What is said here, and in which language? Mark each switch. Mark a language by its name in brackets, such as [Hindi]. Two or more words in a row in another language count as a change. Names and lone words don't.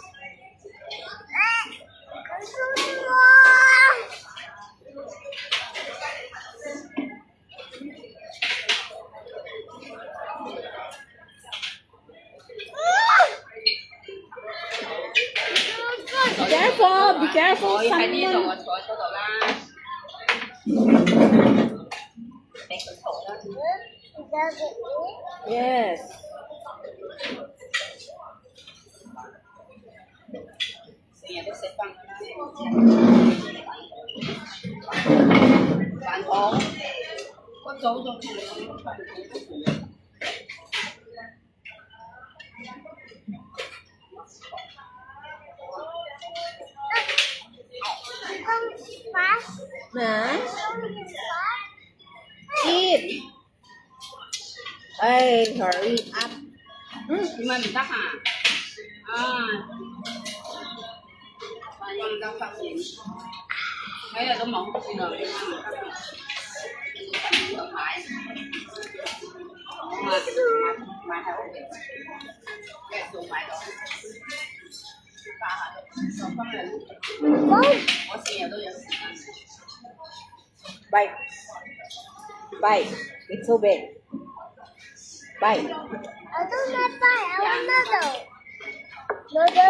[English] I'm so strong. Be careful. Be careful. [Cantonese] 喺呢度 [English] Someone. [Cantonese] 我坐喺嗰度啦。俾佢嘈啦。 [English] Does it eat? Yes. [Cantonese] 成日都食飯㗎啦。飯堂，我早就同你講飯堂。 [English] Don't fast. Na? Don't fast. Eat. Hey, hurry up. [Cantonese] 點解唔得啊？啊，運動發現，每日都忙住啦，點解唔得啊？要買，買喺屋企，一日做買到，家下就今日 我成日都有時間。 [English] Bite. Bite. It's so big. Bye. I don't want pie. I want noodle. Noodle.